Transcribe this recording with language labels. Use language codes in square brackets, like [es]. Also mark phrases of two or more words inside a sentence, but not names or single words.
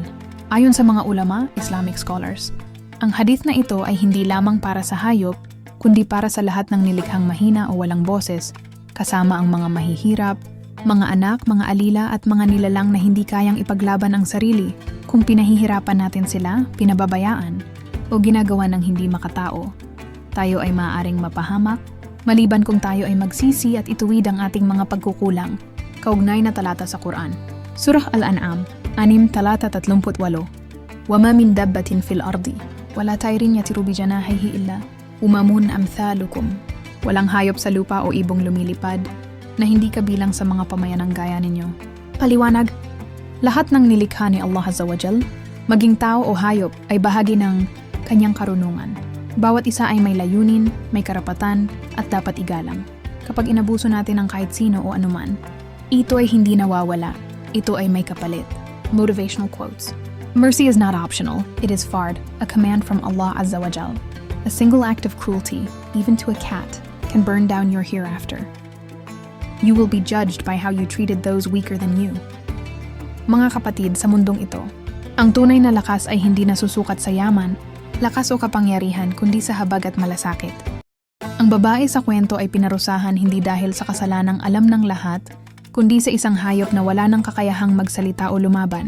[tl] Ayon sa mga ulama, [en] Islamic scholars, [tl] ang hadith na ito ay hindi lamang para sa hayop, kundi para sa lahat ng nilikhang mahina o walang boses, kasama ang mga mahihirap, mga anak, mga alila at mga nilalang na hindi kayang ipaglaban ang sarili kung pinahihirapan natin sila, pinababayaan, o ginagawa ng hindi makatao. Tayo ay maaaring mapahamak, maliban kung tayo ay magsisi at ituwid ang ating mga pagkukulang. Kaugnay na talata sa Quran. Surah Al-An'am, 6:38. [ar] وَمَا مِن دَبَّةٍ فِي الْأَرْضِ وَلَا طَيْرٍ يَطِيرُ بِجَنَاحَيْهِ إِلَّا أُمَمٌ أَمْثَالُكُمْ. [tl] Walang hayop sa lupa o ibong lumilipad na hindi kabilang sa mga pamayanang gaya ninyo. Paliwanag, lahat ng nilikha ni Allah [ar] عز وجل, [tl] maging tao o hayop, ay bahagi ng kanyang karunungan. Bawat isa ay may layunin, may karapatan, at dapat igalang. Kapag inabuso natin ng kahit sino o anuman, ito ay hindi nawawala. Ito ay may kapalit. [en] Motivational quotes. Mercy is not optional. It is fard, a command from Allah [ar] عز وجل. [en] A single act of cruelty, even to a cat, can burn down your hereafter. You will be judged by how you treated those weaker than you. [tl] Mga kapatid, sa mundong ito, ang tunay na lakas ay hindi nasusukat sa yaman, lakas o kapangyarihan, kundi sa habag at malasakit. Ang babae sa kwento ay pinarusahan hindi dahil sa kasalanang alam ng lahat, kundi sa isang hayop na wala ng kakayahang magsalita o lumaban.